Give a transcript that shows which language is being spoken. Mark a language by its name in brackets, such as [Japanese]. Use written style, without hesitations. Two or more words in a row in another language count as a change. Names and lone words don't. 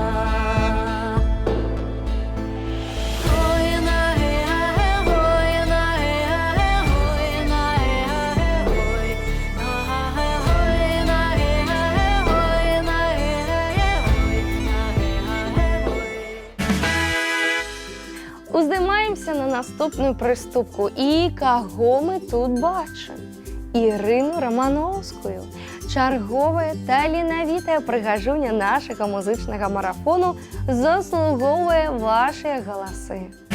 [Belarusian] Ой, на-ге-ге, ой, на-ге-ге, ой, на-ге-ге, ой, на-ге-ге, ой, на-ге-ге, ой, на-ге-ге, ой. Уздымаемся на наступную прыступку. І каго мы тут бачым? Ірыну Рамановскую. Чарговая таленавітая прыгажуня нашага музычнага марафону заслугоўвае вашыя галасы.